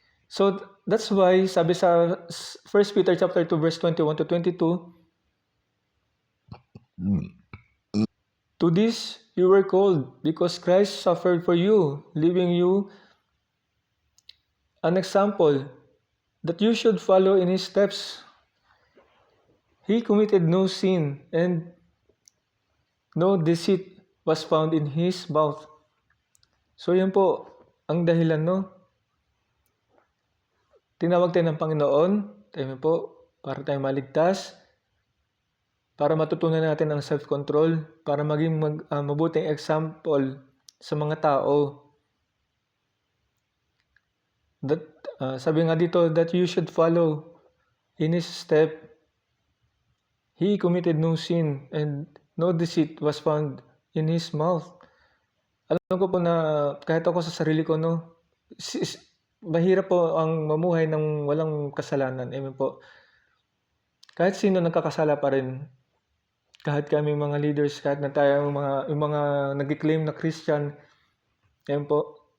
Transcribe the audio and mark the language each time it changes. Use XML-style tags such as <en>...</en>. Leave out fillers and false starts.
<en>So that's why</en> <tl>sabi sa</tl> <en>1 Peter chapter 2 verse 21 to 22, to this you were called, because Christ suffered for you, leaving you an example that you should follow in His steps. He committed no sin, and no deceit was found in His mouth.</en> <tl>So yan po ang dahilan, no? Tinawag tayo ng Panginoon, tayo po, para tayo maligtas, para matutunan natin ang self-control, para maging mabuting example sa mga tao.</tl> <en>That</en> <tl>sabi nga dito</tl> <en>that you should follow in His step. He committed no sin, and no deceit was found in His mouth.</en> <tl>Alam ko po na kahit ako sa sarili ko, no, mahirap po ang mamuhay ng walang kasalanan. Amen po. Kahit sino nagkakasala pa rin. Kahit kami mga leaders, kahit na tayo yung mga nag-claim na Christian, amen po.</tl>